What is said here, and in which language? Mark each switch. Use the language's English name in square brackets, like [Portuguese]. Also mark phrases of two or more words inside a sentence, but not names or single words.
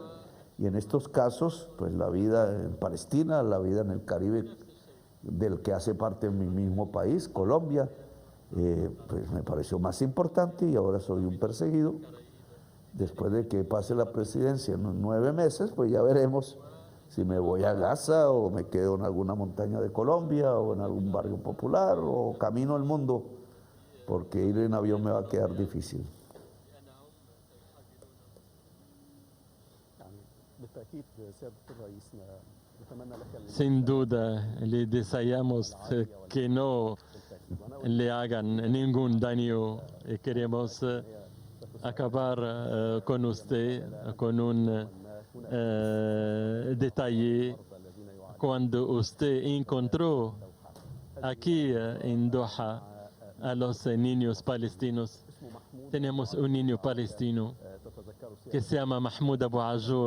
[Spanish] Y en estos casos, pues la vida en Palestina, la vida en el Caribe, del que hace parte mi mismo país, Colombia, pues me pareció más importante y ahora soy un perseguido. Después de que pase la presidencia en 9 meses, pues ya veremos si me voy a Gaza o me quedo en alguna montaña de Colombia o en algún barrio popular o camino al mundo, porque ir en avión me va a quedar difícil. [Arabic] بالتأكيد سيادة الرئيس نتمنى لك [Spanish] Sin duda, le deseamos que no le hagan ningún daño y queremos acabar con usted con un detalle. Cuando usted encontró aquí en Doha a los niños palestinos, tenemos un niño palestino que se llama Mahmoud Abu Ajur.